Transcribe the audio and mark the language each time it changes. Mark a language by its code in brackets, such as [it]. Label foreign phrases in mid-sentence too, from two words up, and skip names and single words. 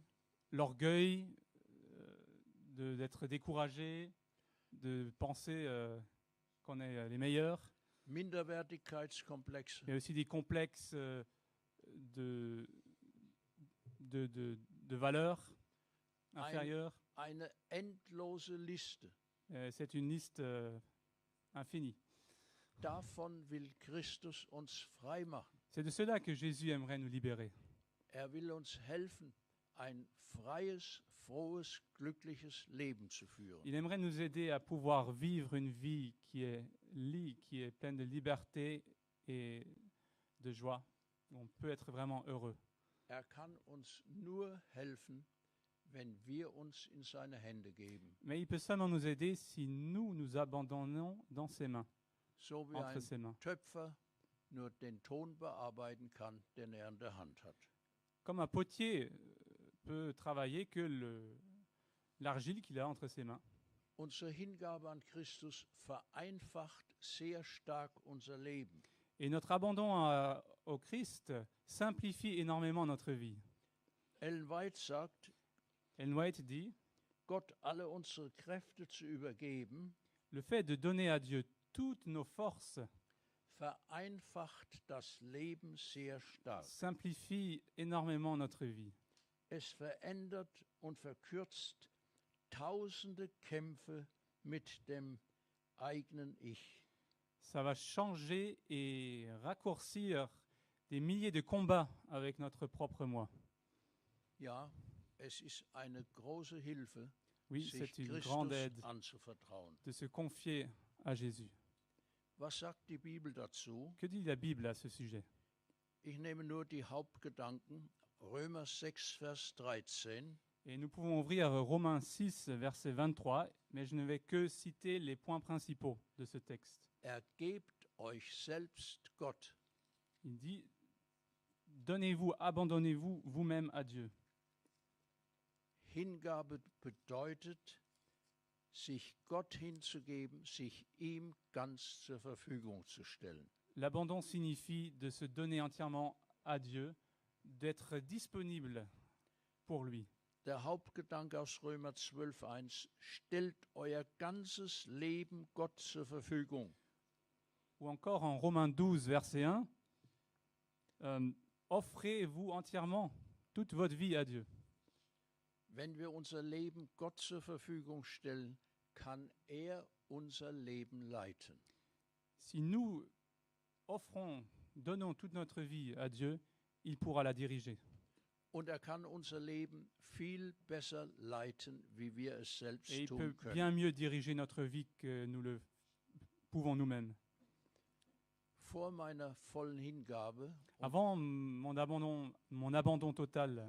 [fr] l'orgueil, d'être découragé, de penser qu'on est les meilleurs, [de] Minderwertigkeitskomplexe, [fr] mais aussi des complexes de valeurs inférieures. [de] eine endlose Liste. [fr] C'est une liste infinie. [de] Davon will Christus uns frei machen. [fr] C'est de cela que Jésus aimerait nous libérer. [de] Will uns helfen, ein freies, frohes, glückliches Leben zu führen. [fr] Il aimerait nous aider à pouvoir vivre une vie qui est pleine de liberté et de joie, où on peut être vraiment heureux. [de] Kann uns nur helfen, wenn wir uns in seine Hände geben. [fr] Mais il peut seulement nous aider si nous nous abandonnons dans ses mains, [de] So wie [fr] entre [de] ein [fr] ses mains. [de] Töpfer nur den Ton bearbeiten kann, den in der Hand hat. [fr] comme un potier peut travailler que l'argile qu'il a entre ses mains. [de] Unsere Hingabe an Christus vereinfacht sehr stark unser Leben. [fr] Et notre abandon au Christ simplifie énormément notre vie. [de] Ellen White sagt, [fr] Ellen White dit, [de] Gott alle unsere Kräfte zu übergeben, [fr] le fait de donner à Dieu toutes nos forces [de] vereinfacht das Leben sehr stark. [fr] simplifie énormément notre vie. [de] Es verändert und verkürzt tausende Kämpfe mit dem eigenen Ich. [fr] Ça va changer et raccourcir des milliers de combats avec notre propre moi. [de] Ja, es ist eine große Hilfe, [fr] Oui, [de] sich [fr] c'est une grande [de] Christus [fr] aide [de] anzuvertrauen. [fr] de se confier à Jésus. [de] Was sagt die Bibel dazu? [fr] Que dit la Bible à ce sujet? [de] Ich nehme nur die Hauptgedanken. Römer 6, Vers 13. [fr] Et nous pouvons ouvrir Romains 6, verset 23, mais je ne vais que citer les points principaux de ce texte. [de] Ergebt euch selbst Gott. [fr] Il dit, donnez-vous, abandonnez-vous vous-même à Dieu. [de] Hingabe bedeutet, sich Gott hinzugeben, sich ihm ganz zur Verfügung zu stellen. [fr] L'abandon signifie de se donner entièrement à Dieu, d'être disponible pour lui. [de] Der Hauptgedanke aus Römer 12, 1, stellt euer ganzes Leben Gott zur Verfügung. [fr] Ou encore en Romains 12, verset 1, offrez-vous entièrement toute votre vie à Dieu. [de] Wenn wir unser Leben Gott zur Verfügung stellen, kann er unser Leben leiten. [fr] Si nous donnons toute notre vie à Dieu, il pourra la diriger. [de] Und kann unser Leben viel besser leiten, wie wir es selbst [fr] Et il [de] tun [fr] peut [de] können. [fr] bien mieux diriger notre vie que nous le pouvons nous-mêmes. [de] Vor meiner vollen Hingabe, [fr] Avant mon abandon total,